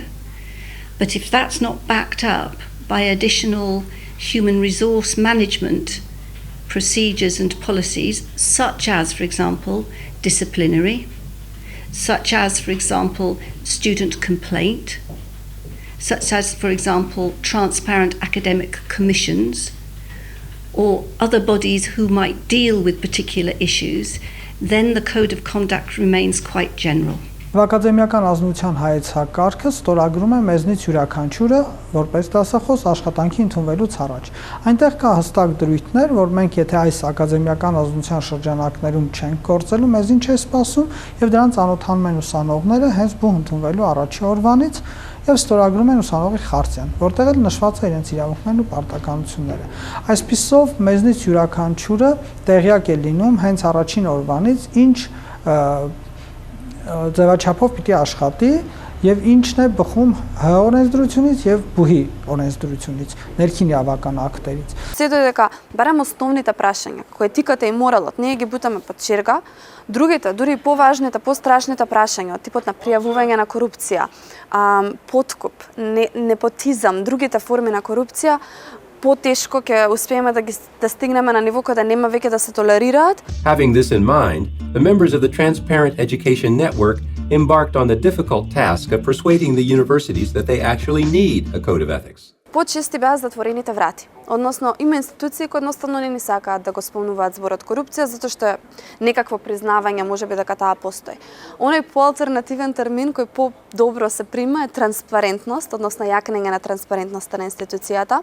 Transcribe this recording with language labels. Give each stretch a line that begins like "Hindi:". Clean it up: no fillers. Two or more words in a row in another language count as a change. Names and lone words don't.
English: But if that's not backed up by additional human resource management procedures and policies, such as, for example, disciplinary, such as, for example, student complaint, such as, for example, transparent academic commissions, or other bodies who might deal with particular issues, then the code of conduct remains quite general.
Armenian: Ակադեմիական ազնության հայեցակարգը ստորագրում է մեզնից յուրաքանչյուրը որպես դասախոս աշխատանքի ընդունվելուց առաջ։ Այնտեղ կա հստակ դրույթներ, որ մենք եթե այս ակադեմիական ազնության շրջանակներում չենք գործելու, մեզ ինչ է սպասում, եւ դրան ծանոթանում են ուսանողները հենց բուն ընդունվելու առաջի օրվանից եւ ստորագրում են ուսանողի խարտիան, որտեղ էլ նշված է իրենց իրավունքներն ու պարտականությունները։ Այսպիսով մեզնից յուրաքանչյուրը տեղյակ է լինում հենց առաջին օրվանից ինչ ձևաչափով պիտի աշխատի եւ ինչն է բխում Հ օրենսդրությունից եւ ԲՈՒՀ-ի օրենսդրությունից, ներքին իրավական ակտերից։
Macedonian: Се додека барем основните прашања кои тикате и моралот, ние ги бутаме под черга, другите, дури и поважните, пострашните прашања, типот на пријавување на корупција, подкуп, непотизам, другите форми на корупција, по-тешко ќе успееме да стигнеме на ниво кога нема веќе да се толерираат.
English: Having this in mind, the members of the Transparent Education Network embarked on the difficult task of persuading the universities that they actually need a code of ethics.
Macedonian: Почести беа затворените врати. Односно, има институции кои едноставно не ни сакаат да го спомнуваат зборот корупција, затоа што е некакво признавање можеби дека таа постои. Оној поалтернативен термин кој по-добро се прима е транспарентност, односно јакнење на транспарентноста на институцијата.